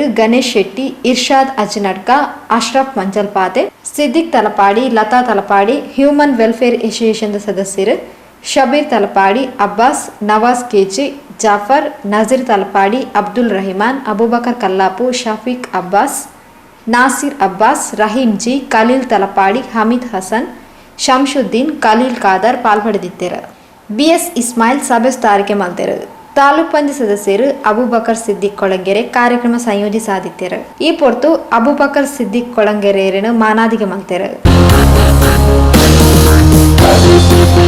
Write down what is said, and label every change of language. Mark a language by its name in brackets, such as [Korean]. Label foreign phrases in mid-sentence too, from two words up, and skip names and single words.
[Kannada] ಗಣೇಶ್ ಶೆಟ್ಟಿ, ಇರ್ಷಾದ್ ಅಜ್ನಡ್ಕ, ಅಶ್ರಫ್ ಮಂಜಲ್ಪಾತೆ, ಸಿದ್ದಿಕ್ ತಲಪಾಡಿ, ಲತಾ ತಲಪಾಡಿ, ಹ್ಯೂಮನ್ ವೆಲ್ಫೇರ್ ಅಸೋಸಿಯೇಷನ್ ಸದಸ್ಯರು ಶಬೀರ್ ತಲಪಾಡಿ, ಅಬ್ಬಾಸ್, ನವಾಜ್ ಕೆಜಿ, ಜಾಫರ್, ನಜೀರ್ ತಲಪಾಡಿ, ಅಬ್ದುಲ್ ರಹಿಮಾನ್, ಅಬೂಬಕರ್ ಕಲ್ಲಾಪು, ಶಫೀಕ್ ಅಬ್ಬಾಸ್, ನಾಸಿರ್ ಅಬ್ಬಾಸ್, ರಹೀಂ ಜಿ, ಖಲೀಲ್ ತಲಪಾಡಿ, ಹಮೀದ್ ಹಸನ್, ಶಂಶುದ್ದೀನ್, ಖಲೀಲ್ ಖಾದರ್ ಪಾಲ್ಪಡೆದಿದ್ದರು. [Tulu] ಬಿಎಸ್ ಇಸ್ಮಾಯಿಲ್ ಸಭೆಸ್ತಾರಿಕೆ ಮಲ್ತೆರು. [Kannada] ತಾಲೂಕ್ ಪಂಚಾಯತ್ ಸದಸ್ಯರು ಅಬೂಬಕರ್ ಸಿದ್ದಿಕ್ ಕೊಳಂಗೆರೆ ಕಾರ್ಯಕ್ರಮ ಸಂಯೋಜಿಸಾದಿದ್ದರು. [Tulu] ಈ ಪೊರ್ತು ಅಬೂಬಕರ್ ಸಿದ್ದಿಕ್ ಕೊಳಂಗೆರೆಯನ್ನು ಮಾನಾದಿಗೆ ಮಲ್ತೆರು.